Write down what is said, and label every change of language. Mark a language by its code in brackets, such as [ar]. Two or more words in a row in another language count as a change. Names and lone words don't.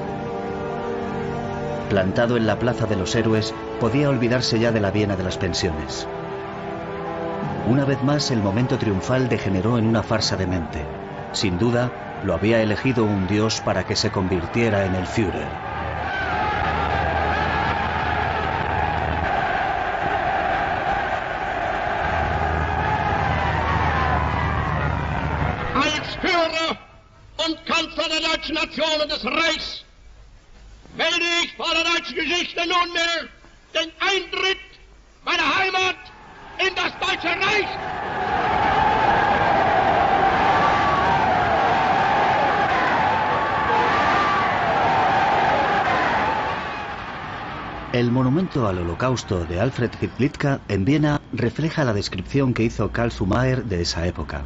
[es] Plantado en la Plaza de los Héroes, podía olvidarse ya de la Viena de las pensiones. Una vez más, el momento triunfal degeneró en una farsa demente. Sin duda, lo había elegido un dios para que se convirtiera en el Führer. [de] Als Führer und Kanzler der deutschen Nation und des Reichs melde ich vor der deutschen Geschichte nunmehr den Eintritt meiner Heimat in das Deutsche Reich. [es] El monumento al Holocausto de Alfred Hitlitka en Viena refleja la descripción que hizo Karl Zumayer de esa época.